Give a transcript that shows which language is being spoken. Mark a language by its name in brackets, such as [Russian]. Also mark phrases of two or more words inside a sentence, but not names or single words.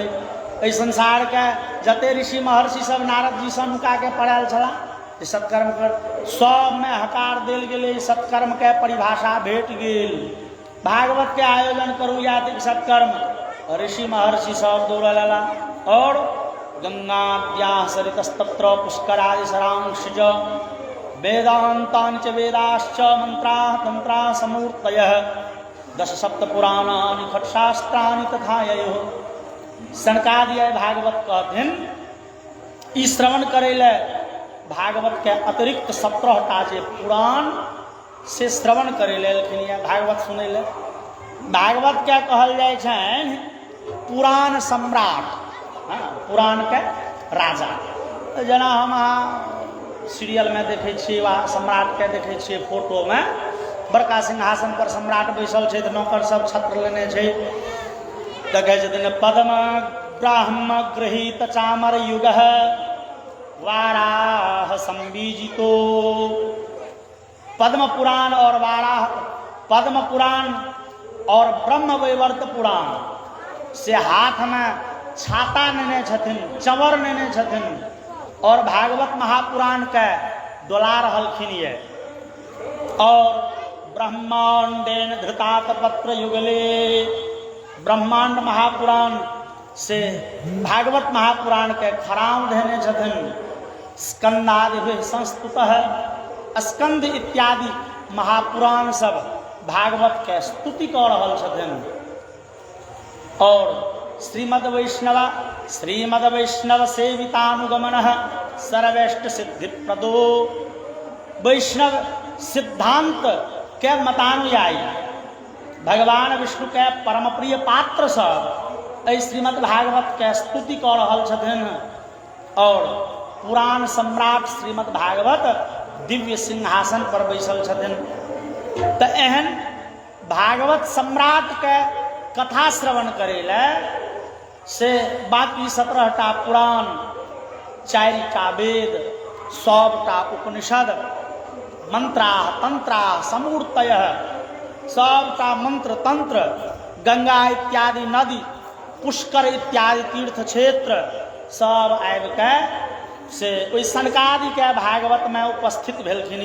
[Maithili] एहि संसार के जते ऋषि महर्षि सब नारद जी सँ नुका के पढ़ायल छला जे सत्कर्म कर, सब में हकार देल गेलै, सत्कर्म के परिभाषा भेट गेल। भागवत के आयोजन करू यातिक सत्कर्म, ऋषि महर्षि सब दौड़ लला, और [Sanskrit] गंगाद्या सरितस्तत्र पुष्करादि सरांश वेदांतानि च वेदाश्च मंत्राः तंत्राः समूर्तयः दश सप्त पुराणानि खट्शास्त्राणि तथा ययोः। [Maithili] सनकादि भागवत कहथिन ई श्रवण करे ले भागवत के अतिरिक्त 17 टा जे पुराण से श्रवण करे लेलखिन या भागवत सुनै ले। भागवत के कहल जाइ छनि पुराण सम्राट, हाँ, पुराण के राजा। जेना हम अहाँ सीरियल में देखे छियै वा सम्राट के देखे छियै फोटो में, बड़का सिंहासन पर सम्राट बैसल छै तऽ नौकर सब छत्र लेने छै, देखे छथिन [Sanskrit] पद्म ब्राह्म गृहीत चामर युगः वाराह संबीजितो। [Maithili] पद्म पुराण और वाराह, पद्म पुराण और ब्रह्म वैवर्त पुराण से हाथ में छाता नेने छथिन, चंवर नेने छथिन, और भागवत महापुराण के डोला रहलखिन ये। और [Sanskrit] ब्रह्मांडेन धृतात पत्र युगले, [Maithili] ब्रह्मांड महापुराण से भागवत महापुराण के खराम देने छथिन। [Sanskrit] स्कंदादि संस्तुतः, [Maithili] स्कंद इत्यादि महापुराण सब भागवत के स्तुति कऽ रहल छथिन। और [Sanskrit] श्रीमद वैष्णव सेवितानुगमन सर्वेष्ट सिद्धि प्रदो [Maithili] वैष्णव सिद्धांत के मतानुयायी भगवान विष्णु के परम प्रिय पात्र सब श्रीमद् भागवत के स्तुति कऽ रहल छथिन और पुराण सम्राट श्रीमद् भागवत दिव्य सिंहासन पर बैसल छथिन। तो एहन भागवत सम्राट के कथा श्रवण करे से बाकी 17टा पुराण, 4टा वेद, 100टा उपनिषद, [Sanskrit] मंत्रा तंत्रा समूर्तय, [Maithili] सबटा मंत्र तंत्र, गंगा इत्यादि नदी, पुष्कर इत्यादि तीर्थ क्षेत्र सब आबि के से ओहि सनकादि के भागवत में उपस्थित भेलखिन।